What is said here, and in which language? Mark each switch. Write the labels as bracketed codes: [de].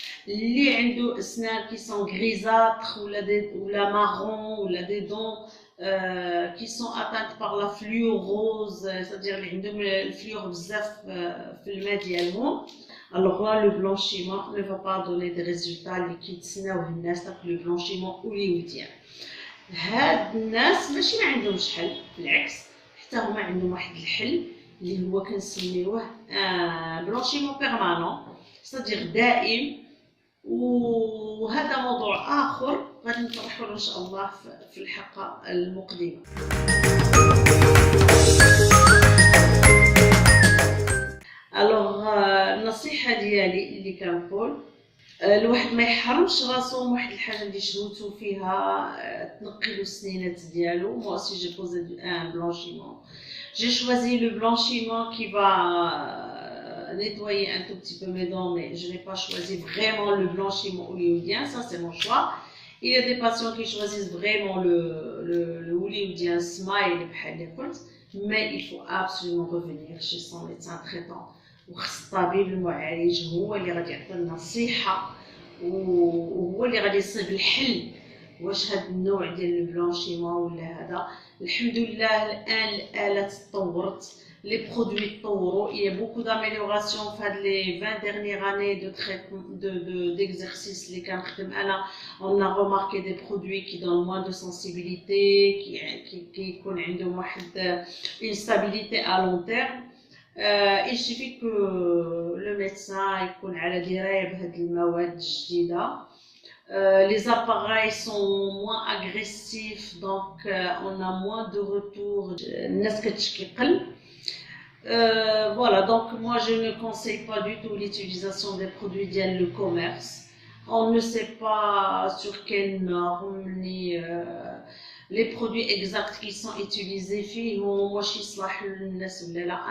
[ar] اللي عنده اسنان كي سون غريزاتر ولا مارون ولا دي دون [fr] qui sont atteintes par la fluorose, c'est-à-dire [ar] اللي عندهم الفلور بزاف في الماء ديالهم. [fr] Alors là, le blanchiment ne va pas donner des résultats [ar] اللي كيتسناوه الناس داك لو بلانشيمون هوليووديان. هاد الناس ماشي ما عندهمش حل، بالعكس حتى هما عندهم واحد الحل اللي هو كنسميوه بلانشيمون بيرمانون، [fr] c'est-à-dire [ar] دائم. وهذا موضوع آخر غادي نطرحه إن شاء الله في الحلقة المقدمة. الوغ النصيحة ديالي اللي كنقول الواحد ما يحرمش راسو من واحد الحاجة اللي شهوتو فيها تنقلو السنينات ديالو. [fr] Moi aussi j'ai posé un blanchiment. J'ai choisi le blanchiment qui va nettoyer un tout petit peu mes dents, mais je n'ai pas choisi vraiment le blanchiment hollywoodien, ça c'est mon choix. Il y a des patients qui choisissent vraiment le hollywoodien smile, mais il faut absolument revenir chez son médecin traitant. [ar] وخص الطبيب المعالج هو اللي غادي يعطي النصيحة وهو اللي غادي يصيب الحل واش هاد النوع ديال البلانشيمون ولا هذا. الحمد لله الآن الآلات تطورت، [fr] les produits [ar] تطوروا. [fr] Il y a beaucoup d'améliorations [ar] في هاد [fr] les 20 dernières années de traitement d'exercice [ar] اللي كنخدم أنا. [fr] On a remarqué des produits qui donnent moins de sensibilité, qui [ar] يكون عندهم واحد [fr] une stabilité à long terme. Il suffit que le médecin [ar] يكون على دراية بهاد المواد الجديدة. [fr] Les appareils sont moins agressifs, donc on a moins de retours. [ar] الناس كتشكي قل. [fr] Voilà, donc moi je ne conseille pas du tout l'utilisation des produits [ar] ديال [fr] le commerce. On ne sait pas sur quelle norme ni les produits exacts qui sont utilisés [ar] فيهم واش يصلح للناس ولا لا.